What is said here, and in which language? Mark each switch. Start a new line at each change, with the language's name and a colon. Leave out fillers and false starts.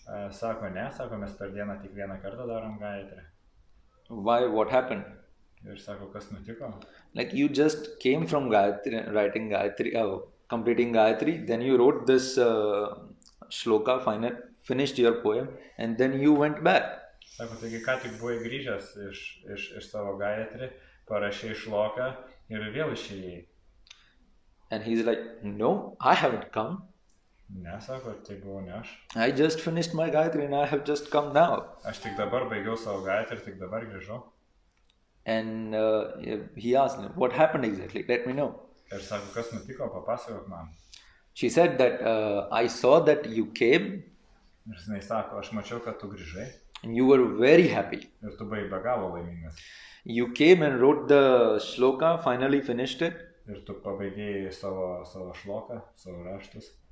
Lithuanian: Sako, ne, sako, mes per dieną tik vieną kartą darom Gayatri.
English: Why? What happened?
Lithuanian: Ir sako, kas nutiko?
English: Like, you just came from Gayatri, writing Gayatri, completing Gayatri, then you wrote this shloka, finished your poem, and then you went back.
Lithuanian: Sako, taigi ką tik buvai grįžęs iš savo Gayatri, parašei šloką ir vėl išėjai.
English: And he's like, no, I haven't come.
Lithuanian: Ne, sako, tai buvau ne aš.
English: I just finished my Gayatri and I have just come now.
Lithuanian: Aš tik dabar baigiau savo Gayatri ir tik dabar grįžau.
English: And he asked me, what happened exactly? Let me know.
Lithuanian: Ir sako, kas nutiko, papasakok man.
English: She said that I saw that you came.
Lithuanian: Ir jinai sako, aš mačiau, kad tu grįžai.
English: And you were very happy.
Lithuanian: Ir tu buvai be galo laimingas.
English: You came and wrote the shloka, finally finished it.
Lithuanian: Ir tu pabaigėjai savo šloką, savo raštus.